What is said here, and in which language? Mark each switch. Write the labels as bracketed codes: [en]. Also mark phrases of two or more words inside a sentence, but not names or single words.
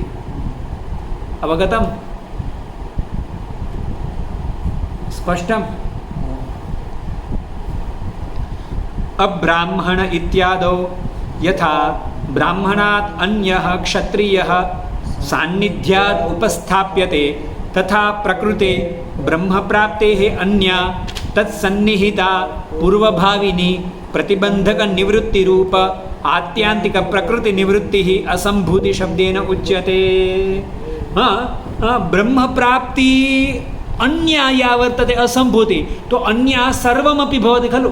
[sa] અવગતમ? સ્પષ્ટમ? અબ્રાહ્મણ ઇત્યાદૌ યથા બ્રાહ્મણાત અન્યઃ ક્ષત્રિયઃ સાન્નિધ્યાદ ઉપસ્થાપ્યતે तथा प्रकृते ब्रह्मप्राप्तेः अन्या तत्सन्निहिता पूर्वभाविनी प्रतिबन्धकनिवृत्तिरूप आत्यन्तिकप्रकृतिनिवृत्तिः असम्भूतिशब्देन उच्यते। ब्रह्मप्राप्ति अन्या या वर्तते असम्भूति, तो अन्या सर्वमपि भवति खलु।